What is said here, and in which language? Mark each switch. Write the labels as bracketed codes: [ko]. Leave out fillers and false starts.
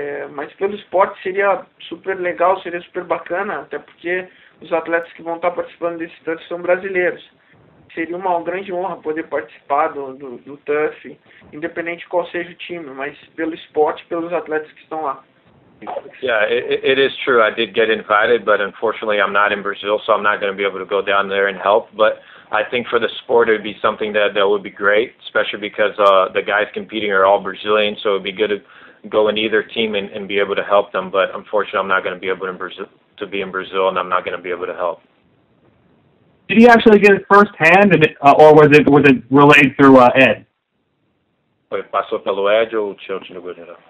[pt] Mas pelo esporte seria super legal, seria super bacana, até porque os atletas que vão estar participando desse TUF são brasileiros. Seria uma grande honra poder participar do TUF, independente de qual seja o time, mas pelo esporte, pelos atletas que estão lá. [en] Yeah, it is true. I did get invited, but unfortunately I'm not in Brazil, so I'm not going to be able to go down there and help. But I think for the sport it would be something that would be great, especially because the guys competing are all Brazilian, so it would be good to go in either team and be able to help them. But unfortunately I'm not going to be able to be in Brazil, and I'm not going to be able to help. Did he actually get it firsthand, or was it relayed through Ed? [pt] Passou pelo Ed ou o Chael te ligou geral?